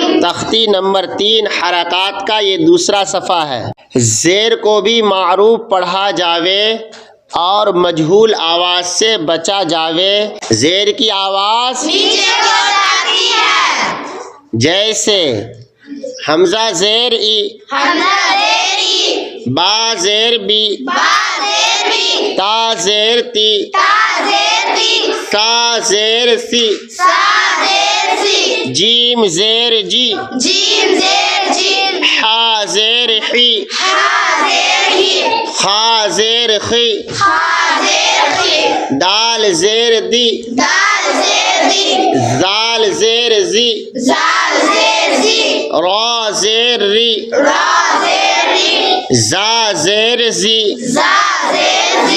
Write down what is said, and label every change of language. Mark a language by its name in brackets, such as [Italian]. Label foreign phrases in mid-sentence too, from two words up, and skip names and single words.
[Urdu] تختی نمبر 3 حرکات کا یہ دوسرا صفحہ ہے. زیر کو بھی معروف پڑھا جاوے اور مجہول آواز سے بچا جاوے. زیر کی آواز نیچے کو آتی ہے، جیسے حمزہ زیر ای، حمزہ زیر ای، با زیر بی، با زیر بی، تا زیر تی، تا زیر تی، سا زیر سی، سا زیر سی، جیم زیر جی، جیم زیر جیم، حا زیر حی، ہا زیر ہی، خا زیر خی، خا زیر خی، دال زیر دی، دال زیر دی، زال زیر زی، زال زیر زی، را زیر ری، را زیر ری، زا زیر زی، زا زیر زی،